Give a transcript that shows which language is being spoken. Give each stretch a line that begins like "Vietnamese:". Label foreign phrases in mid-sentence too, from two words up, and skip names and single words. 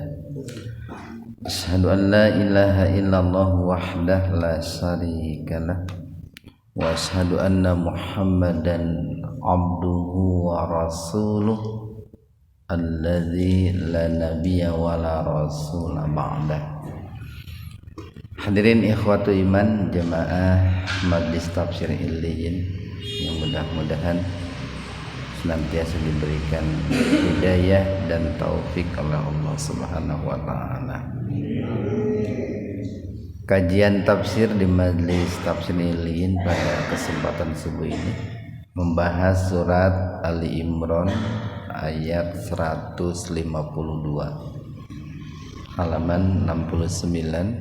Arabic: أشهد أن لا إله إلا الله وحده لا شريك له وأشهد أن محمدا عبده ورسوله الذي لا نبي ولا رسول بعده. حاضرين إخوة إيمان
Indonesian: jamaah Majlis Tafsir Illiyin yang mudah-mudahan senantiasa diberikan hidayah dan taufik oleh Allah
Arabic: سبحانه وتعالى.
Indonesian: Kajian tafsir di Majlis Tafsir Illiyin pada kesempatan subuh ini membahas surat Ali Imran ayat 152 halaman 69.